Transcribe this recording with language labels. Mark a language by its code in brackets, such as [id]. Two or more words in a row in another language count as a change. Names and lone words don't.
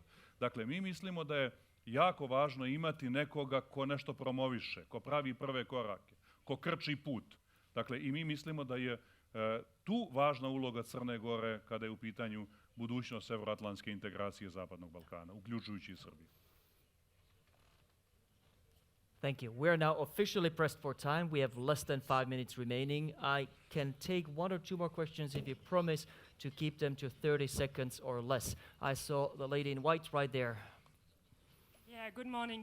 [sr] Dakle, mi mislimo da je jako važno imati nekoga ko nešto promoviše, ko pravi prve korake, ko krči put. Dakle, i mi mislimo da je tu važna uloga Crne Gore kada je u pitanju budućnost evroatlantske integracije Zapadnog Balkana, uključujući i Srbiju. [en] Thank you. We are now officially pressed for time. We have less than 5 minutes remaining. I can take 1 or 2 more questions if you promise to keep them to 30 seconds or less. I saw the lady in white right there. Yeah, good morning.